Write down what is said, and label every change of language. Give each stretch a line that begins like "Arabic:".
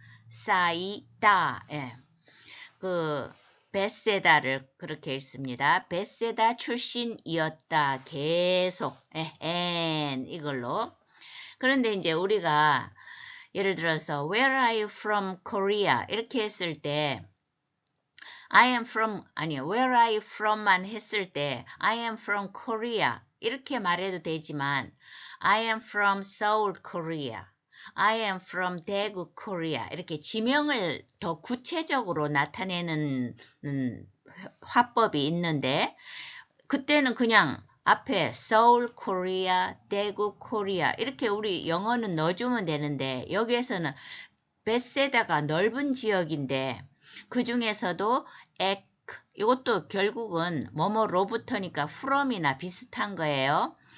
Korean: 베트사이다. 예. 그 벳세다를 그렇게 읽습니다. 벳세다 출신이었다. 계속 이걸로. 그런데 이제 우리가 예를 들어서
English: Where are you from Korea?
Korean: 이렇게 했을 때
English: I am from
Korean: 아니요.
English: Where are you from만 했을 때 I am from Korea
Korean: 이렇게 말해도 되지만
English: I am from Seoul, Korea. I am from 대구, Korea.
Korean: 이렇게 지명을 더 구체적으로 나타내는 화법이 있는데 그때는 그냥 앞에 Seoul, Korea, 대구, Korea 이렇게 우리 영어는 넣어주면 되는데 여기에서는 벳세다가 넓은 지역인데 그 중에서도 이것도 결국은 뭐뭐로부터니까 from이나 비슷한 거예요.